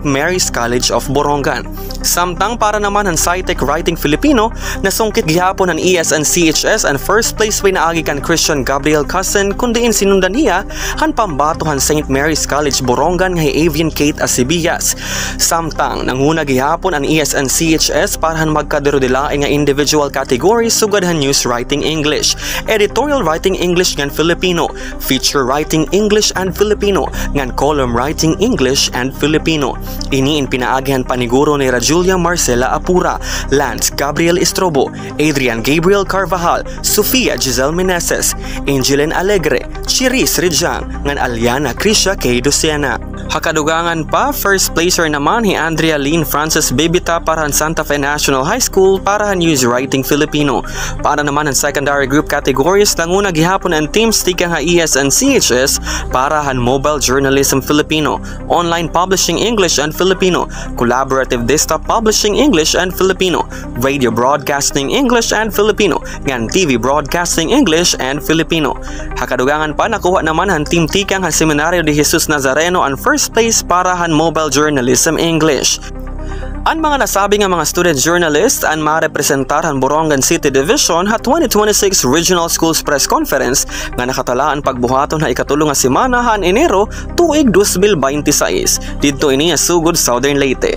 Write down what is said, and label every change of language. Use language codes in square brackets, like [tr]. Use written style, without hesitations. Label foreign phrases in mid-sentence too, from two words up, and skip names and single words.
[war] Mary's College of Borongan. Samtang para naman han [en] SciTech Writing Filipino, [war] nasungkit gihapon han ESNCHS ang [en] first place [war] pinaagi kan Christian Gabriel Cousin kundiin sinundan niya han pambatohan St. Mary's College Borongan nga Avian Kate Asibias. Samtang nanguna gihapon ang ESNCHS para han magkadero-delain nga [en] individual categories [war] sugad han [en] news writing English, editorial writing English [war] ngan [en] Filipino, feature writing English and Filipino [war] ngan [en] column writing English and Filipino. [war] Iniin pinaagihan paniguro ni Rajulia Marcela Apura, Lance Gabriel Istrobo, Adrian Gabriel Carvajal, Sofia Giselle Meneses, Angeline Alegre, Chiris Rijang, ngan Aliana Krisha K. Dosiana. Hakadugangan pa, [en] first placer [war] naman ni Andrea Lynn Francis Bibita para han Santa Fe National High School para han [en] News Writing Filipino. [war] Para naman ang [en] secondary group categories, [war] nanguna gihapon ang teams tika nga ESNCHS para han [en] Mobile Journalism Filipino, Online Publishing English and Filipino, [war] Collaborative Desktop Publishing English and Filipino, Radio Broadcasting English and Filipino, ngan TV Broadcasting English and Filipino. Hakadugangan pa, nakuha naman han team tikang han Seminario de Jesus Nazareno ang [en] first place [war] para han [en] Mobile Journalism English. [war] Ang mga nasabi nga mga [en] student journalists [war] ang marepresentar han Borongan City Division ha 2026 Regional Schools Press Conference nga nakatalaan pagbuhaton ha ikatulong nga semana han Enero tuig 2026 didto ini sa sugod Southern Leyte.